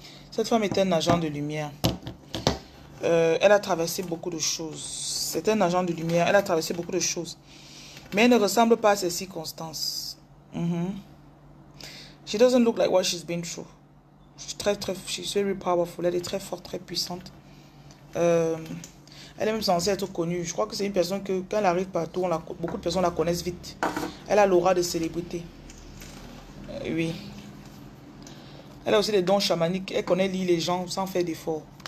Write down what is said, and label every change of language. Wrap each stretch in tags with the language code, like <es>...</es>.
<fr>Cette femme est un agent de lumière. Elle a traversé beaucoup de choses. C'est un agent de lumière. Elle a traversé beaucoup de choses. Mais elle ne ressemble pas à ses circonstances.</fr> <en>She doesn't look like what she's been through. She's very powerful.</en> <fr>Elle est très forte, très puissante. Elle est même censée être connue. Je crois que c'est une personne que quand elle arrive partout, beaucoup de personnes la connaissent vite. Elle a l'aura de célébrité. Oui. Elle a aussi des dons chamaniques. Elle connaît lire les gens sans faire d'efforts.</fr>